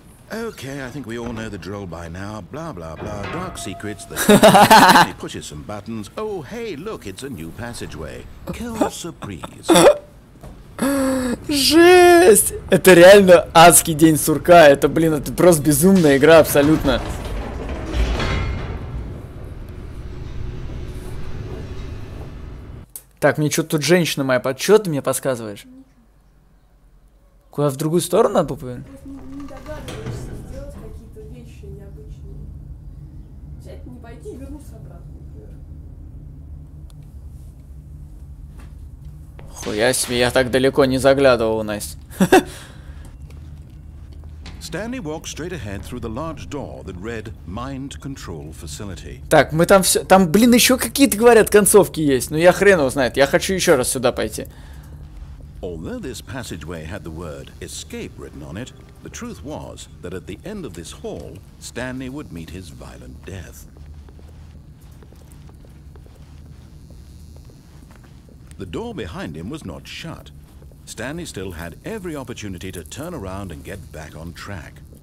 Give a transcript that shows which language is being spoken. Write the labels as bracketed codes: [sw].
[en] Okay, I think we all know the drill by now. Blah, blah, blah. Dark secrets. He pushes some buttons. Oh, hey, look, it's a new passageway. Kill surprise. [ru] Жесть! Это реально адский день сурка. Это, блин, это просто безумная игра абсолютно. Так, мне что-то тут женщина моя под... Что ты мне подсказываешь? Куда в другую сторону надо повернуть? Не догадываешься сделать какие-то вещи необычные. Взять, не пойти и вернуться обратно, например. Хуя себе, я так далеко не заглядывал, Настя. [en] Stanley walked straight ahead through the large door that read Mind Control Facility. [ru] Так, мы там все... Там, блин, еще какие-то, говорят, концовки есть. Но я хрен его знает. Я хочу еще раз сюда пойти. [en] Although this passageway had the word escape written on it, the truth was that at the end of this hall, Stanley would meet his violent death. The door behind him was not shut. Stanley still had every opportunity to turn around and get back on track.